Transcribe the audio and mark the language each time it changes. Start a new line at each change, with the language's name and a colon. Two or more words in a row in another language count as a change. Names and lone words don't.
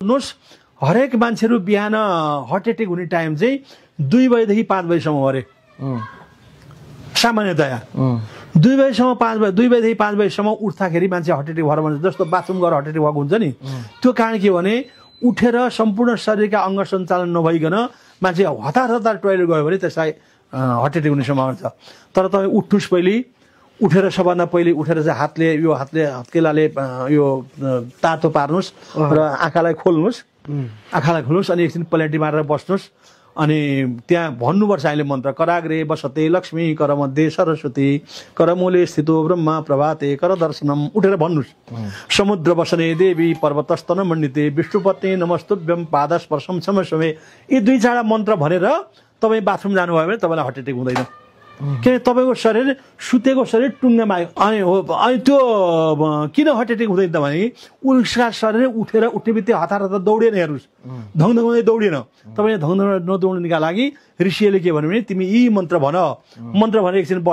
Nepali: हेर्नुहोस् हरेक मान्छेहरू बिहान
English: heart attack
Nepali: हुने टाइम चाहिँ 2 बजेदेखि 5 बजेसम्म हो अरे सामान्यतया 2 बजेसम्म 2 बजेदेखि 5 बजेसम्म उठ्दाखेरि मान्छे
English: heart attack
Nepali: भएर भन्छ जस्तो बाथरुम गएर
English: heart attack
Nepali: भएको हुन्छ नि त्यो कारण के हो भने उठेर सम्पूर्ण शरीरका अङ्ग सञ्चालन नभइकन मान्छे हतार टोयलेट गयो भने त्यसलाई
English: heart attack
Nepali: हुने सम्भावना छ तर तपाईँ उठ्नुहोस् पहिले उठेर सबभन्दा पहिले उठेर चाहिँ हत्केलाले यो तातो पार्नुहोस् र आँखालाई खोल्नुहोस् अनि एकछिन पलेटी मारेर बस्नुहोस् अनि त्यहाँ भन्नुपर्छ अहिले मन्त्र
Sanskrit: कराग्रे बसते लक्ष्मी करमध्ये सरस्वती करमूले स्थितो ब्रह्म प्रभाते कर दर्शनम
Nepali: उठेर भन्नुहोस्
Sanskrit: समुद्र बसने देवी पर्वतस्तन मण्डिते विष्णुपत्नी नमस्तुभ्यम पादस्पर्शम क्षमस्वे
Nepali: यी 2-4 मन्त्र भनेर तपाईँ बाथरुम जानुभयो भने तपाईँलाई
English: heart attack
Nepali: हुँदैन किन तपाईँको शरीर सुतेको शरीर टुङ्गामा अनि त्यो किन
English: heart attack
Nepali: हुँदैन त भने उसका शरीर उठेर उठ्ने बित्तिकै हतार दौडेन हेर्नुहोस् धङधङाउँदै दौडेन तपाईँले धङधङ नदौड्नका लागि ऋषिले के भन्यो भने तिमी यी मन्त्र भनेर एकछिन बस